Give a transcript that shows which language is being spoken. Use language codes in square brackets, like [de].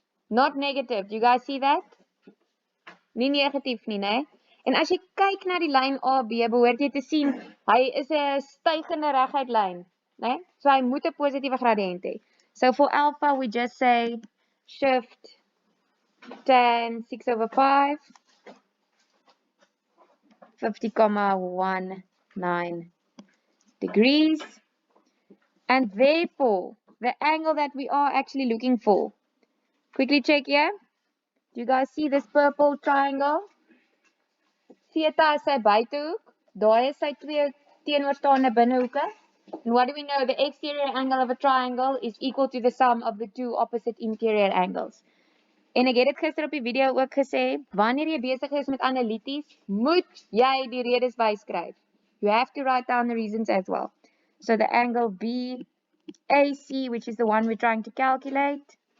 [en] Not negative. Do you guys see that? [af] Nie negatief nie, né? En as jy kyk na die lyn AB, behoort jy te sien hy is 'n stygende reguit lyn, né? So hy moet 'n positiewe gradiënt hê. [en] So for alpha we just say shift tan 6/5 50,19 degrees, and therefore the angle that we are actually looking for. Quickly check here. Do you guys see this purple triangle? [af] Theta is sy buitehoek. Daai is sy twee teenoorstaande binnehoeke. [en] And what do we know? The exterior angle of a triangle is equal to the sum of the two opposite interior angles. [af] En ek het dit gister op die video ook gesê, wanneer jy besig is met analities, moet jy die redes byskryf. [en] You have to write down the reasons as well. So the angle BAC, which is the one we're trying to calculate,